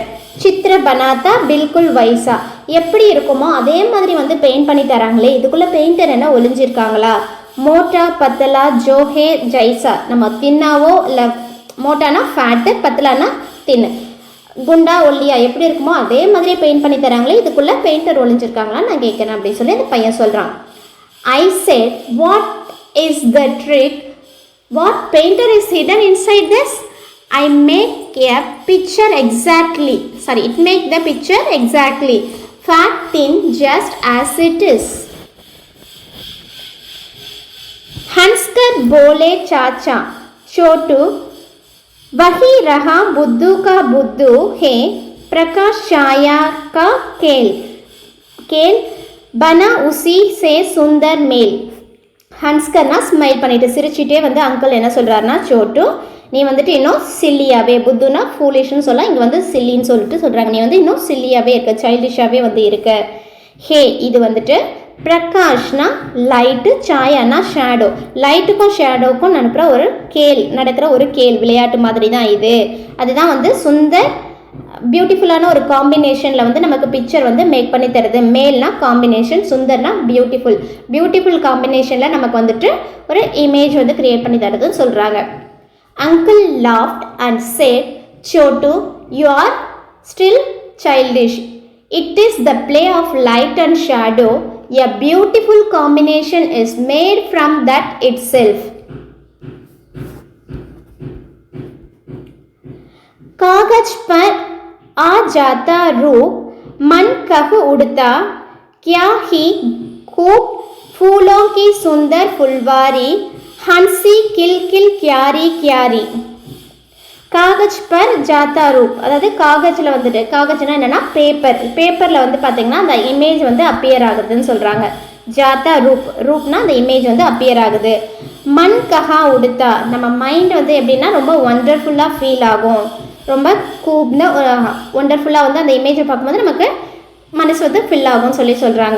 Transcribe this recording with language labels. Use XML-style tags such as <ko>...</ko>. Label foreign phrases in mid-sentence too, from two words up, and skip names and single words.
<hi>चित्र बनाता बिल्कुल वैसा</hi> <ta>எப்படி இருக்குமோ அதே மாதிரி வந்து பெயிண்ட் பண்ணி தராங்களே, இதுக்குள்ளே பெயிண்டர் என்ன ஒளிஞ்சிருக்காங்களா.</ta> <hi>मोटा पतला जो है जैसा,</hi> <ta>நம்ம தின்னாவோ இல்லை மோட்டானா ஃபேட்டு, பத்தலானா தின்னு, குண்டா ஒல்லியா எப்படி இருக்குமோ அதே மாதிரி பெயிண்ட் பண்ணி தராங்களே, இதுக்குள்ளே பெயிண்டர் ஒளிஞ்சிருக்காங்களா நான் கேட்குறேன் அப்படின்னு சொல்லி அந்த பையன் சொல்கிறான்.</ta> <en>I said what is the trick, what painter is hidden inside this, I make a picture exactly, sorry, it make the picture exactly, fat thin just as it is.</en> <hi>हंसकर बोले चाचा छोटू, वही रहा बुद्धू का बुद्धू है, प्रकाश छाया का खेल, खेल बना उसी से सुंदर मेल.</hi> <ta>ஹன்ஸ்கர்னா ஸ்மைல் பண்ணிட்டு சிரிச்சிட்டே வந்து அங்கிள் என்ன சொல்கிறாருன்னா, சோட்டு நீ வந்துட்டு இன்னும் சில்லியாகவே, புத்துனா ஃபூலிஷ்னு சொல்லலாம், இங்கே வந்து சில்லின்னு சொல்லிட்டு சொல்கிறாங்க, நீ வந்து இன்னும் சில்லியாகவே இருக்க, சைல்டிஷாகவே வந்து இருக்க. ஹே இது வந்துட்டு பிரகாஷ்னா லைட்டு, சாயானா ஷேடோ, லைட்டுக்கும் ஷேடோவுக்கும் நடக்கிற ஒரு கேள் விளையாட்டு மாதிரி தான் இது. அதுதான் வந்து சுந்தர் பியூட்டிஃபுல்லான ஒரு காம்பினேஷனில் வந்து நமக்கு பிக்சர் வந்து மேக் பண்ணி தருது. மேல்னா காம்பினேஷன், சுந்தர்னா</ta> <en>beautiful combination</en> <ta>நமக்கு வந்துட்டு ஒரு இமேஜ் வந்து கிரியேட் பண்ணி தருதுன்னு சொல்கிறாங்க.</ta> <en>Uncle laughed and said, Chotu, you are still childish. It is the play of light and shadow. A beautiful combination is made from that itself.</en> <hi>कागज पर आ जाता रूप, मन कह उड़ता, क्या ही खूब फूलों की सुंदर फुलवारी, हंसी किल किल क्यारी क्यारी. कागज पर जाता रूप,</hi> <ta>அதாவது காகஜில் வந்துட்டு, காகஜ்னா என்னென்னா பேப்பரில் வந்து பார்த்திங்கன்னா அந்த இமேஜ் வந்து அப்பியர் ஆகுதுன்னு சொல்கிறாங்க.</ta> <hi>जाता रूप</hi> <ta>அந்த இமேஜ் வந்து அப்பியர் ஆகுது.</ta> <hi>मन कह उड़ता,</hi> <ta>நம்ம மைண்ட் வந்து எப்படின்னா ரொம்ப ஒண்டர்ஃபுல்லாக ஃபீல் ஆகும், ரொம்ப கூப்னு ஒண்டர்ஃபுல்லாக வந்து அந்த இமேஜை பார்க்கும்போது நமக்கு மனசு வந்து ஃபில் ஆகும்னு சொல்லி சொல்கிறாங்க.</ta>